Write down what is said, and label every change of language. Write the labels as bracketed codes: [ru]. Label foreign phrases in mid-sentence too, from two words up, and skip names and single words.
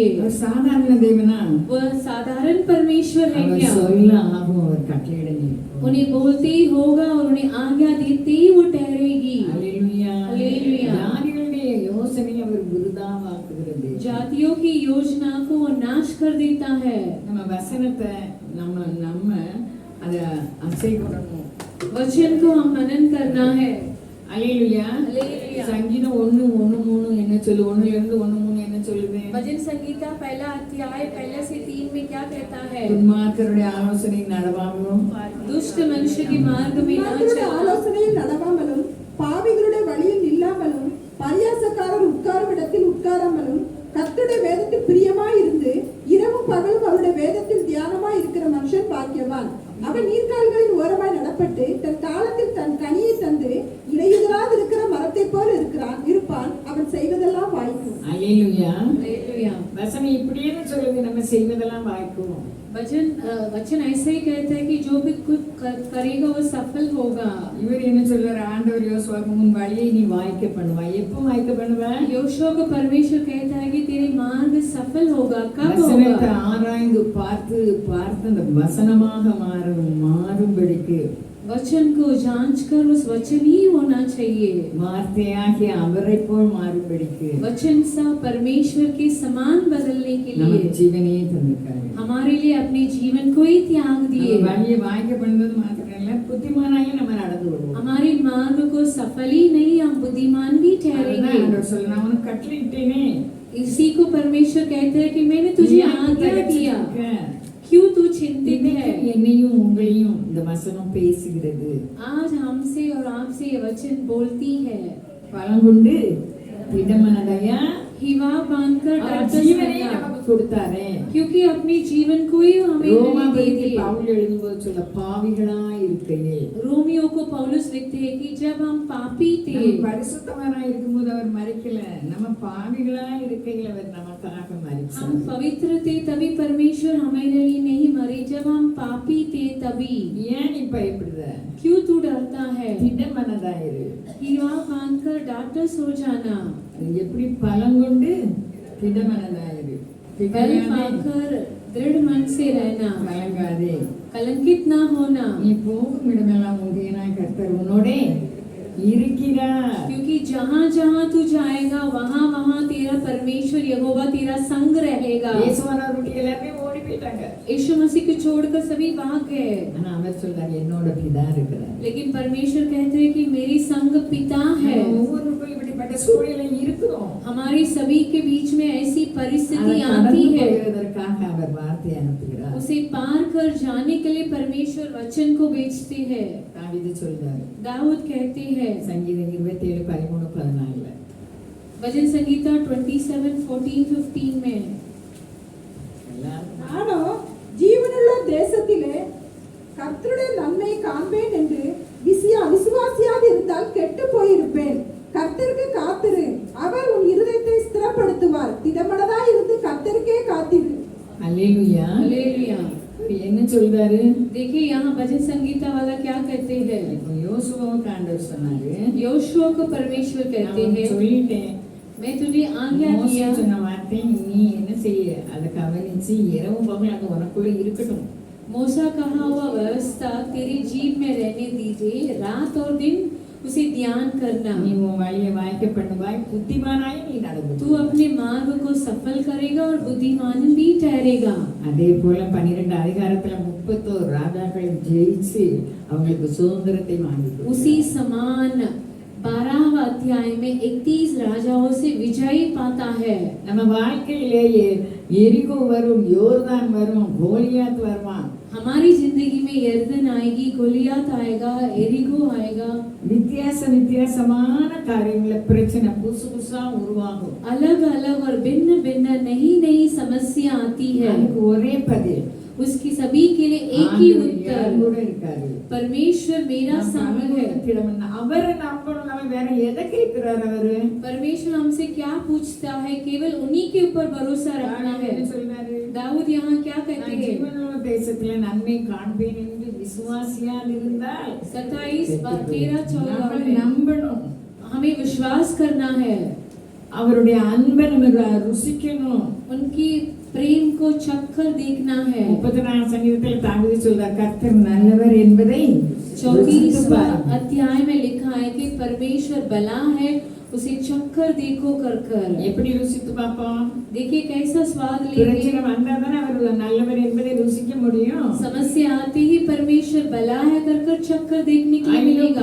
[ta] அவர் சாதாரண தேவனா? [hi] वो साधारण परमेश्वर है [ta] அவர் [hi] क्या? [ta] சொல்ல ஆகும், அவர் கட்டளையிட நிற்கும். [hi] उन्हें बोलते ही होगा और उन्हें आज्ञा देते ही वो ठहरेगी। [ta] அல்லேலூயா. அல்லேலூயா. ஜாதிகளுடைய யோசனை அவர் விருதாவாக்குகிறது. [hi] जातियों की योजना को वो नाश कर देता है। [ta] நம்ம வசனத்தை நம்ம அத அசை போடணும். [hi] वचन को हम मनन करना है। [ta] அல்லேலூயா. அல்லேலூயா. சங்கீதம் 1:1-3 என்ன சொல்லு? 1 இருந்து 1:3 என்ன சொல்லுது? [hi] भजन संगीता पहला अध्याय 1 से 3 में क्या कहता है? [ta] துன்மார்க்கருடைய ஆலோசனை நடவாமலும், [hi] दुष्ट मनुष्य के मार्ग में न [ta] துன்மார்க்கருடைய [hi] चलना, [ta] ஆலோசனையில் நடவாமலும், பாவிகளுடைய வழியில் நில்லாமலும், பரியாசக்காரர் உட்காரும் இடத்தில் உட்காராமலும், கர்த்தருடைய வேதத்தில் பிரியமாய் இருந்து இரவும் பகலும் அவருடைய வேதத்தில் தியானமாய் இருக்கிற மனுஷன் பாக்கியவான். அவன் நீர்க்கால்களின் ஓரமாய் நடப்பட்டு தன் காலத்தில் தன் கனியை தந்து இடையுதலாது இருக்கிற மரத்தை போல இருப்பான். அவன் செய்வதெல்லாம் வாய்க்கும். அல்லேலூயா. [hi] हालेलुया। [ta] வசனம் இப்படியே சொல்லுது, நம்ம செய்வதெல்லாம் வாய்க்கும். [hi] वचन ऐसे ही कहता है कि जो भी कुछ करेगा वो सफल होगा। [ta] இவர் என்ன சொல்றாரு? ஆண்டவர் யோசுவாக்கு உன் வழியை நீ வாய்க்க பண்ணுவாய். எப்போ வாய்க்க பண்ணுவ? [hi] योशुआ को परमेश्वर कहता है कि तेरे मार्ग सफल होगा। कब [ta] வசனத்தை [hi] होगा? [ta] ஆராய்ந்து பார்த்து அந்த வசனமாக மாறும்படிக்கு [hi] वचन को जांच कर उस वचन ही होना चाहिए। [ta] வார்த்தையாகிய அவரை போல் மாறும்படிக்கு [hi] वचन सा परमेश्वर के समान बदलने के [ta] நமக்கு [hi] लिए [ta] ஜீவனையே தந்திருக்காரு. [hi] हमारे लिए अपने जीवन को ही त्याग दिए। [ta] நம்ம வழியை வாய்க்க பண்ணுவது மாத்திரம் இல்ல, புத்திமானாக நம்ம நடந்து வருவோம். [hi] हमारे मार्ग को सफल ही नहीं हम बुद्धिमान भी [ta] அதுதான் [hi] ठहरेंगे। [ta] ஆண்டவர் சொல்ல, நான் உனக்கு கட்டளையிட்டேனே, [hi] इसी को परमेश्वर कहते हैं कि मैंने तुझे आज्ञा दिया, क्यों तू चिंतित है? [ta] என்னையும் உங்களையும் இந்த வசனம் பேசுகிறது. [hi] आज हमसे और आपसे ये वचन बोलती है। [ta] பலங்கொண்டு திடமனதையா [hi] हिवा बांधकर [ta] அவர் [hi] डांटस [ta] ஜீவனை [hi] करना, [ta] நமக்கு கொடுத்தாரே. [hi] क्योंकि अपने जीवन को ही हमें नहीं दे [ta] ரோமாபுரிக்கு [hi] दिए। [ta] பவுல் எழுதும்போது சொல்ல, பாவிகளாய் இருக்கையில் [hi] रोमियो को पौलुस लिखते हैं कि जब हम पापी थे, [ta] நம்ம பரிசுத்தவராய் இருக்கும்போது அவர் மரிக்கல, நம்ம பாவிகளாய் இருக்கையில் அவர் நமக்காக [hi] हम [ta] மரித்தார். [hi] पवित्र थे तभी परमेश्वर हमारे लिए नहीं मरे, जब हम पापी थे तभी। [ta] ஏன் நீ பயப்படுற? [hi] क्यों तू डरता है? [ta] திடமனதாயிரு. [hi] हिवा बांधकर डांटस हो जाना, [ta] எப்படி பலங்கொண்டு திடமனதாயிரு. [hi] बल पाकर दृढ़ मन से रहना, [ta] கலங்காதே. [hi] कलंकित ना होना, [ta] நீ போகும் இடமெல்லாம் உன்னைய கர்த்தர் உன்னோடே இருக்கிறார். [hi] क्योंकि जहाँ जहाँ तू जाएगा वहाँ वहाँ तेरा परमेश्वर यहोवा तेरा संग रहेगा। [ta] இயேசுவானவருடைய எல்லாரும் ஓடி போயிட்டாங்க. [hi] यीशु मसीह को छोड़कर सभी भाग गए, [ta] ஆனா அவர் சொல்றார், என்னோட பிதா இருக்கிறார். [hi] लेकिन परमेश्वर कहते हैं कि मेरी संग पिता है। [ta] ஒவ்வொருவருக்கும் இப்படிப்பட்ட சூழ்நிலை இருக்கிறோம். [hi] हमारे सभी के बीच में ऐसी परिस्थिति [ta] அதை [hi] आती [ta] கடந்து [hi] है, [ta] போகிறதற்காக அவர் வார்த்தை அனுப்புகிறார். [hi] उसे पार कर जाने के लिए परमेश्वर वचन को भेजते हैं। [ta] தாவீது சொல்றாரு, [hi] दाऊद कहते हैं [ta] சங்கீதம் 27:13-14 [hi] भजन संगीता 27:14-15 में, [ta] நானோ ஜீவனுள்ள தேசத்திலே கர்த்தருடைய நன்மை காண்பேன் என்று விசுவாசியாது இருந்தால் கெட்டு போயிருப்பேன். கர்த்தருக்கு காத்திரு, அவர் அல்லேலூயா. [hi] हालेलुया। [ta] என்ன சொல்றாரு? [hi] देखिए यहाँ भजन संगीता वाला क्या कहते हैं। [ta] இப்போ யோசுவாவுக்கு ஆண்டவர் சொன்னாரு, [hi] योशुआ को परमेश्वर कहते [ta] நான் [hi] हैं, [ta] சொல்லிட்டேன், [hi] मैं तुझे आज्ञा [ta] மோசே [hi] दिया। [ta] சொன்ன வார்த்தை நீ என்ன செய்ய, அதை கவனிச்சு இரவு பகல் அது உனக்குள்ள இருக்கட்டும். [hi] मूसा कहा हुआ व्यवस्था तेरी जीभ में रहने दीजिए, रात और दिन उसे ध्यान करना। [ta] நீ உன் வழியை வாய்க்க பண்ணுவாய், புத்திமானாய் நீ நடந்து. [hi] तू अपने मार्ग को सफल करेगा और बुद्धिमान भी ठहरेगा। [ta] அதே போல 12 அதிகாரத்துல 31 ராஜாக்களை ஜெயிச்சு அவங்களுக்கு சுதந்திரத்தை வாங்கி [hi] उसी समान 12वां अध्याय में 31 राजाओं से विजय पाता है। [ta] நம்ம வாழ்க்கையிலேயே எரிகோ வரும், யோர்தான் வரும், கோலியாத் வருவான். [hi] हमारी जिंदगी में यर्दन आएगी, गोलियात आएगा, एरिगो आएगा। [ta] வித்தியாசமான காரியங்கள பிரச்சனை புதுசு புதுசா உருவாகும். [hi] अलग अलग और भिन्न भिन्न नई नई समस्या आती है। [ta] அதுக்கு ஒரே பதில், [hi] उसकी सभी के लिए एक ही उत्तर, [ta] கூட இருக்காரு. [hi] परमेश्वर मेरा संग है। [ta] அவரை நம்பணும், நம்ம வேற எதை கேட்கிறார் அவரு? [hi] परमेश्वर हमसे क्या पूछता है, केवल उन्हीं के ऊपर भरोसा रखना है। [ta] சொல்றாரு, [hi] दाऊद यहाँ क्या कहते हैं, [ta] ஜீவனுள்ள தேசத்துல நன்மை காண்பேன் என்று விசுவாசியால் இருந்தால் 27:13-14 நம்ம நம்பணும், [hi] हमें विश्वास करना है, [ta] அவருடைய அன்பை நம்ம ருசிக்கணும், [hi] उनकी प्रेम को चखकर देखना है। [ta] 34 சங்கீதத்தில் தாவீது சொல்றார், கர்த்தர் நல்லவர் என்பதை [hi] 34वां अध्याय में लिखा है कि परमेश्वर भला है, उसे चखकर देखो कर कर। [ta] எப்படி ருசித்து பார்ப்போம்? [hi] देखिए कैसा स्वाद लेंगे। [ta] பிரச்சனை வந்தாதானே அவர் நல்லவர் என்பதை ருசிக்க முடியும். [hi] समस्या आते ही परमेश्वर भला है कर कर चखकर देखने के लिए मिलेगा।